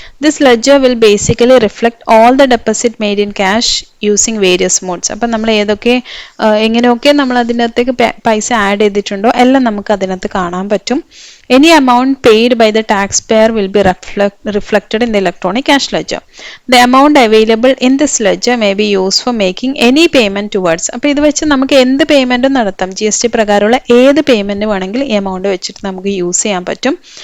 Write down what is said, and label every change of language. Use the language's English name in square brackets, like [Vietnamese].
[English] This ledger will basically reflect all the deposit made in cash using various modes. [Malayalam] അപ്പം നമ്മൾ ഏതൊക്കെ എങ്ങനെയൊക്കെ നമ്മൾ അതിനകത്തേക്ക് പൈസ ആഡ് ചെയ്തിട്ടുണ്ടോ എല്ലാം നമുക്ക് അതിനകത്ത് കാണാൻ പറ്റും. [English] Any amount paid by the taxpayer will be reflected in the electronic cash ledger. The amount available in this ledger may be used for making any payment towards. [Malayalam] അപ്പോൾ ഇത് വെച്ച് നമുക്ക് എന്ത് പേയ്മെൻറ്റും നടത്താം. GST പ്രകാരമുള്ള ഏത് പേയ്മെൻറ്റ് വേണമെങ്കിൽ ഈ എമൗണ്ട് വെച്ചിട്ട് നമുക്ക് യൂസ് ചെയ്യാൻ പറ്റും.